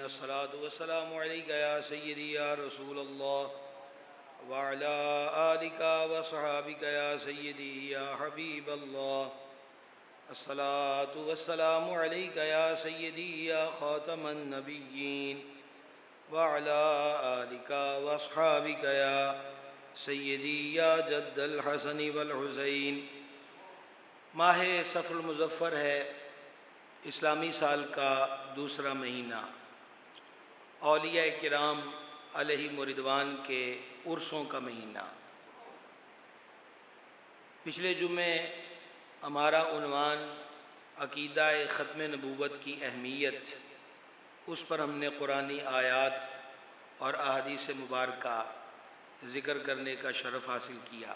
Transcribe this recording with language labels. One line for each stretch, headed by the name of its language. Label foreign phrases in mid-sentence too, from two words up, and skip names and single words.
Arabic: الصلاة والسلام عليك يا سيدي يا رسول الله وعلى آلك وأصحابك يا سيدي يا حبيب الله. الصلاة والسلام عليك يا سيدي يا خاتم النبيين وعلى آلك وأصحابك يا سيدي يا جد الحسن والحسين.
Urdu: ماہ صفر المظفر ہے، اسلامی سال کا دوسرا مہینہ. اولیا کرام علیہم رضوان کے عرسوں کا مہینہ. پچھلے جمعے ہمارا عنوان عقیدہ ختم نبوت کی اہمیت، اس پر ہم نے قرآنی آیات اور احادیث مبارکہ ذکر کرنے کا شرف حاصل کیا.